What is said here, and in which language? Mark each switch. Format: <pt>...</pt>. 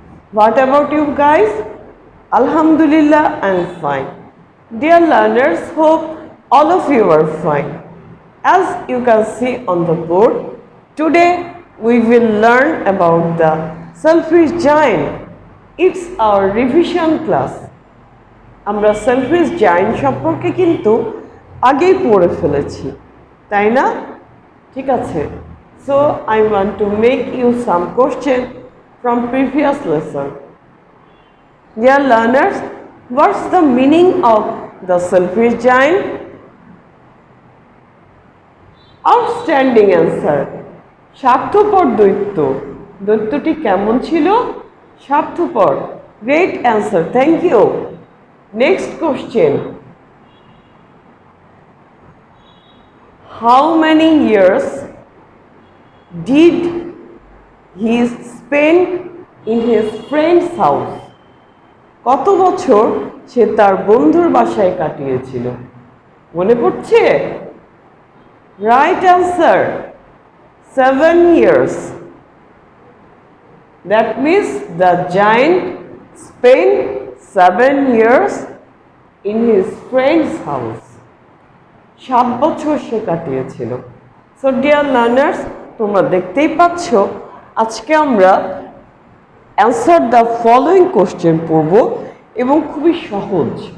<en>What about you guys? Alhamdulillah, I'm fine. Dear learners, hope all of you are fine. As you can see on the board, today we will learn about the selfish giant. It's our revision class.</en> <bn>আমরা selfish giant সম্পর্কে কিন্তু আগেই পড়ে ফেলেছি, তাই না? ঠিক আছে।</bn> <en>So I want to make you some question from previous lesson. Dear learners, what's the meaning of the selfish giant? Outstanding answer.</en> <bn>স্বার্থপর দৈত্য। দৈত্যটি কেমন ছিল? স্বার্থপর।</bn> <en>Great answer. Thank you. Next question. How many years did he spend in his friend's house?</en> <bn>কত বছর সে তার বন্ধুর বাসায় কাটিয়েছিল? মনে পড়ছে?</bn> <en>Right answer. 7 years. That means the giant spent 7 years in his friend's house.</en> <bn>7 বছর সে কাটিয়েছিল।</bn> <en>so dear learners,</en> <bn>তোমরা দেখতেই পাচ্ছ আজকে আমরা</bn> <en>answer the following question</en> <bn>পড়ব এবং খুবই সহজ।</bn>